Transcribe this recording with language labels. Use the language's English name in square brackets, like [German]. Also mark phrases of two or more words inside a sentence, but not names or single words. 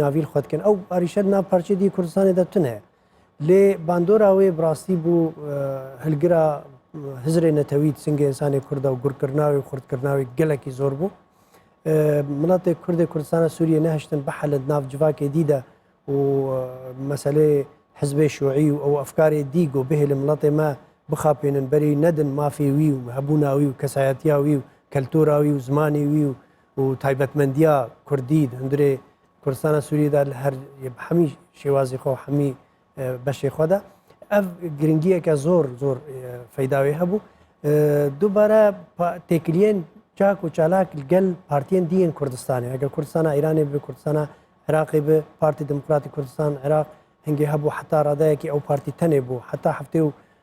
[Kurdish] navîl xwe dikin ew arîşet nav parçe dî Kurdistanê de tune ye lê bandora wê bi rastî bû hilgira hizrê netewî singê insanê Kurda û gurkirina wê xurtkirina wê gelekî zor bû miletê Kurdê Kurdistana Sûriyê nehiştin bihelin nav civakê dî de û meselê hizbê şûî û ew efkarê dî got bihêlin miletê me bixapênin berî nedin mafê wî û hebûna wî û kesayetiya wî û keltura wî û zimanê wî û taybetmendiya Kurdî hundirê Kurdistana Sûriyê de li her hemî şêwazî xwe hemî بەشێ خۆدا ئەف گرنگیەکە زۆر زۆر فەیداوی هەبوو دووبارە تێکلێن چاک و چالاک گەل پارتیەن دیên کوردستانی ئەگەر کوردستانە ئیرانی بێ کوردستانە عێراقی بێ پارتی دموکراتی کوردستان عێراق هەنگێ هەبوو حتا ڕادایەکی ئەو پارتی تەنێ بوو حتا هەفتێ و